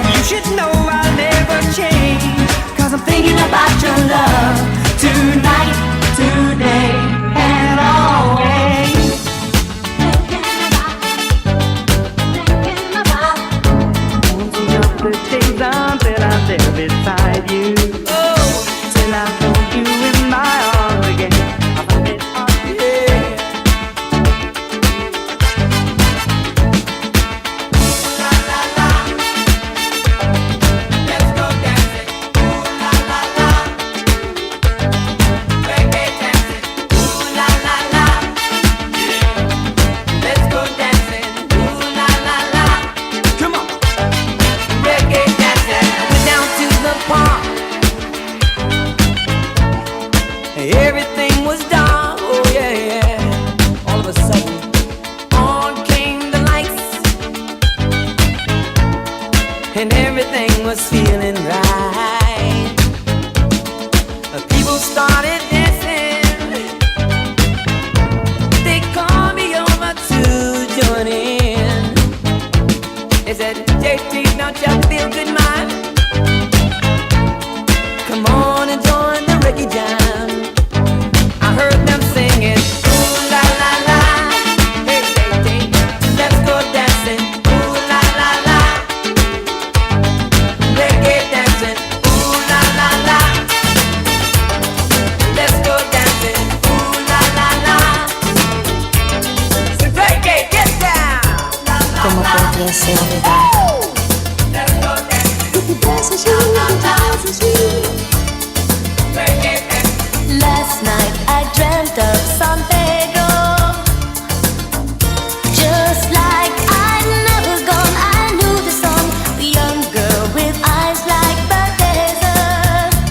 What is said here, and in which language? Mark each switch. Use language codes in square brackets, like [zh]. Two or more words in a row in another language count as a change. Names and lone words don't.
[en] You should know I'll never change, 'cause I'm thinking about your love tonight, today, and always. The days until I'm there beside you. Oh, till I hold you in my arms again. I find it hard, yeah. Ooh la la la, let's go dancing. Ooh la la la, reggae dancing. Ooh la la la, yeah. Let's go dancing. Ooh la la la, come on. Reggae dancing, went down to the park. Everything was dark, oh yeah, yeah. All of a sudden, on came the lights, and everything was feeling right. People started dancing. They called me over to join in. They said, JT, don't you feel good, man? Come on and join the reggae jam. I heard them singing, ooh la la la, hey JT, let's go dancing, ooh la la la, reggae dancing, ooh la la la, let's go dancing, ooh la la la, so reggae, get down. [es] Como podría olvidar. [en] Last night I dreamt of San Pedro, just like I'd never gone. I knew the song, a young girl with eyes like the desert.